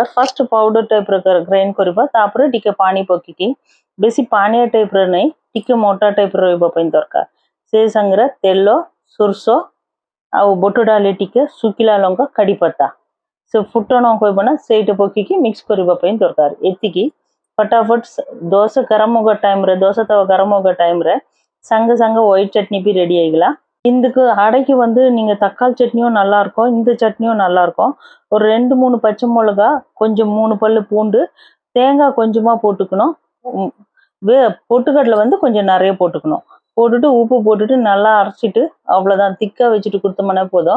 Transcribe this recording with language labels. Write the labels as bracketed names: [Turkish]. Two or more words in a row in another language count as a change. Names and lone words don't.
[Odia] ଫର୍ଷ୍ଟ ପାଉଡର ଟାଇପ ରେ ଗ୍ରାଇଣ୍ଡ କରିବା, ତାପରେ ଟିକେ ପାଣି ପକେଇକି ବେଶି ପାଣି ଟାଇପ ରେ ନଇ, ଟିକେ ମୋଟା ଟାଇପ ରେ ରହିବା ପାଇଁ ଦରକାର। ସେ ସଙ୍ଗରେ ତେଲ ସୋରିସ ଆଉ ବୋଟୋ ଡାଲି ଟିକେ ଶୁଖିଲା ଲଙ୍କା କଢ଼ି ପତ୍ର ସେ ଫୁଟଣ କହିବନା ସେଟା ପକେଇକି ମିକ୍ସ କରିବା ପାଇଁ ଦରକାର। ଏତିକି ଫଟାଫଟ ଦୋସା ଗରମ ହୋଗା ଟାଇମ ରେ ଦୋସା ତାୱା ଗରମ ହୋଗା ଟାଇମ ରେ ସଙ୍ଗ ସଙ୍ଗ [Tamil] ஒயிட் சட்னி भी ரெடி ஆயிக்கலாம்। இதுக்கு அடைக்கு வந்து நீங்க தக்காளி சட்னியும் நல்லா இருக்கும், இந்த சட்னியும் நல்லா இருக்கும்। ஒரு 2-3 பச்சை மிளகாய், கொஞ்சம் 3 பல்லு பூண்டு, தேங்காய் கொஞ்சமா போட்டுக்கணும்। பொட்டுக்கடலை வந்து கொஞ்சம் நிறைய போட்டுக்கணும்। போட்டுட்டு உப்பு போட்டுட்டு நல்லா அரைச்சிட்டு அவ்வளோதான், திக்கா வச்சுட்டு கொடுத்தோம்னா போதும்।